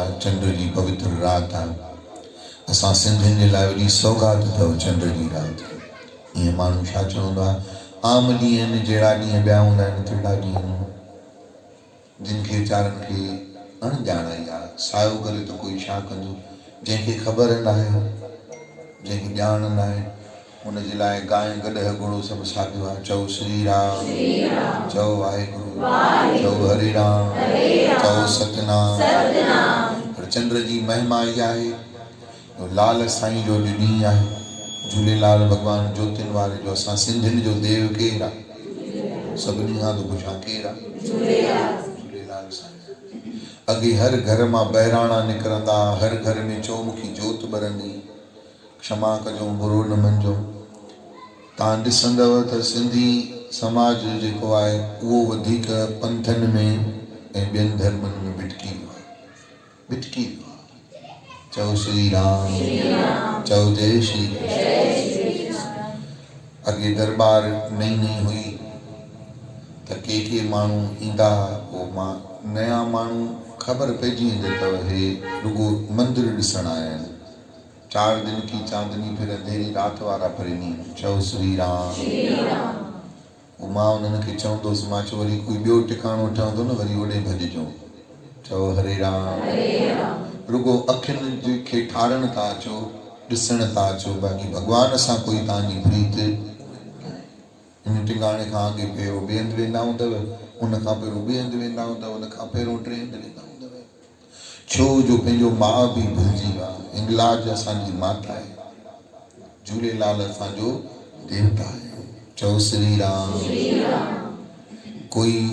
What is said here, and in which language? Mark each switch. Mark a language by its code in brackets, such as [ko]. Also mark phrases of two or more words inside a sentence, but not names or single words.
[sd] चंड जी पवित्र राति आहे असां सिंधियुनि जे लाइ वॾी सौगात अथव चंड जी राति ईअं माण्हू छा चवंदो आहे आम ॾींहं आहिनि जहिड़ा ॾींहं ॿिया हूंदा आहिनि तहिड़ा ॾींहं जिन खे वीचारनि खे अणॼाणाई आहे सायो करे त कोई छा कंदो जंहिंखे ख़बर न आहे जंहिंखे ॼाण न आहे हुनजे लाइ गांइ गॾह घोड़ो सभु साॻियो आहे चओ श्री राम चओ वाहेगुरु चओ हरे राम चओ सतनाम पर चंड जी महिमा इहा आहे लाल साईं जो अॼु ॾींहुं आहे झूलेलाल भॻवानु ज्योतियुनि वारे जो असां सिंधियुनि जो देव केरु आहे सभिनी खां त पुछां केरु आहे झूलेलाल साईं अॻे हर घर मां बहिराणा निकिरंदा हर घर में चौमुखी जोत ॿरंदी क्षमा कजो बुरो न मञिजो तव्हां ॾिसंदव त सिंधी समाज जेको आहे उहो वधीक पंथनि में ऐं ॿियनि धर्मनि में भिटकी वियो आहे चओ श्री राम चओ जय श्री अॻे दरबार नई हुई त के माण्हू ईंदा पोइ मां नया माण्हू ख़बर पइजी वेंदी अथव हे रुगो मंदिर ॾिसण आया आहिनि [hi] 4 दिन की चांदनी फिर अंधेरी रात [sd] वारा प्रेमी चओ श्री राम मां उन्हनि खे चवंदुसि मां चयो वरी कोई ॿियो टिकाणो ठहंदो न वरी ओॾे भॼिजो चओ हरे राम रुगो अखियुनि खे ठारण था अचो ॾिसण था अचो बाक़ी भॻवान सां कोई तव्हांजी प्रीत इन टिकाणे खां अॻे पहिरियों ॿिए हंधि वेंदा हूंदव उन खां पहिरियों ॿिए हंधि वेंदा हूंदव उन खां पहिरियों टे हंधि वेंदा हूंदव छो जो पंहिंजो माउ बि भुलिजी विया हिंगलाज असांजी माता आहे झूलेलाल असांजो देवता आहे चओ श्री राम कोई